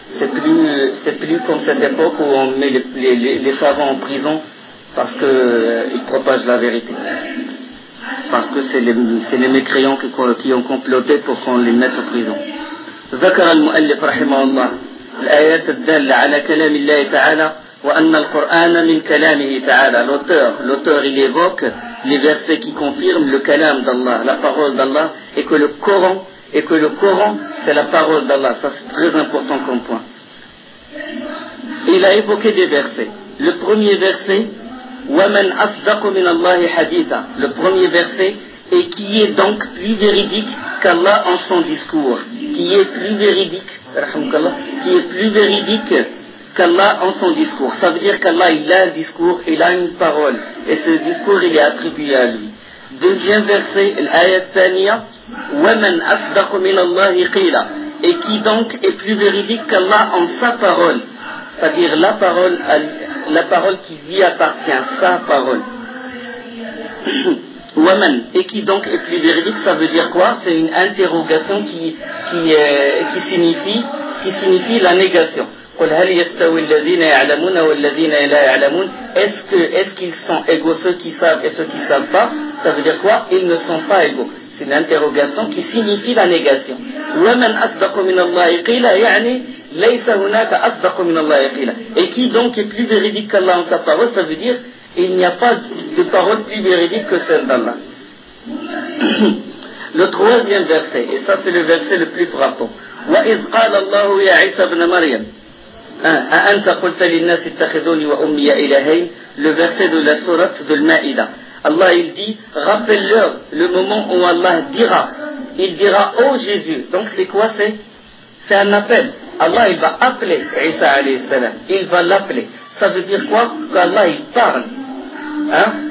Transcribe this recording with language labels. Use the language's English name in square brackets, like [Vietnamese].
[French] C'est plus comme cette époque où on met les savants en prison parce qu'ils propagent la vérité. Parce que c'est les mécréants qui ont comploté pour qu'on les mette en prison. [Arabic] ذكر المؤلف رحمه الله الآيات الدالة على كلام الله تعالى وأن القرآن من كلامه تعالى. [French] L'auteur il évoque les versets qui confirment le kalam d'Allah, la parole d'Allah, et que le Coran, c'est la parole d'Allah. Ça, c'est très important comme point. Il a évoqué des versets. Le premier verset, [Arabic] وَمَنْ أَصْدَقُ مِنَ اللَّهِ حَدِيثًا. [French] Le premier verset, et qui est donc plus véridique qu'Allah en son discours. Qui est plus véridique, rahmukallah, qui est plus véridique qu'Allah en son discours. Ça veut dire qu'Allah, il a un discours, il a une parole. Et ce discours, il est attribué à lui. Deuxième verset, [Arabic] l'ayat thaniya, وَمَنْ أَصْدَقُ مِنَ اللَّهِ قِيلًا. [French] Et qui donc est plus véridique qu'Allah en sa parole. C'est-à-dire la parole qui lui appartient, sa parole. [Arabic] وَمَنْ. [French] Et qui donc est plus véridique, ça veut dire quoi? C'est une interrogation qui signifie la négation. [Arabic] قُلْ هَلْ يَسْتَوِ الَّذِينَ يَعْلَمُونَ وَالَّذِينَ لَا يَعْلَمُونَ. [French] Est-ce qu'ils sont égaux, ceux qui savent et ceux qui ne savent pas? Ça veut dire quoi? Ils ne sont pas égaux. C'est une interrogation qui signifie la négation. [Arabic] وَمَنْ أَصْدَقُ مِنَ اللَّهِ قِيلَ يَعْنِي لَيْسَ هُنَاكَ أَصْدَقُ مِنَ اللَّهِ قِيلَ. [French] Et qui donc est plus véridique qu'Allah en sa parole? Ça veut dire il n'y a pas de parole plus véridique que celle d'Allah. Le troisième verset, et ça c'est le verset le plus frappant. [Arabic] وَإِذْ قَالَ اللَّهُ يَا عِيسَى بْنَ مَرْيَمَ أأنت قلت للناس اتخذوني وأمي إلهين. [French] Le verset de la sourate de l'Maïda. Allah il dit, rappelle-leur le moment où Allah dira, il dira, oh Jésus. Donc c'est quoi? C'est un appel. Allah il va appeler Isa alayhi salam. Il va l'appeler. Ça veut dire quoi? Qu'Allah il parle. Hein?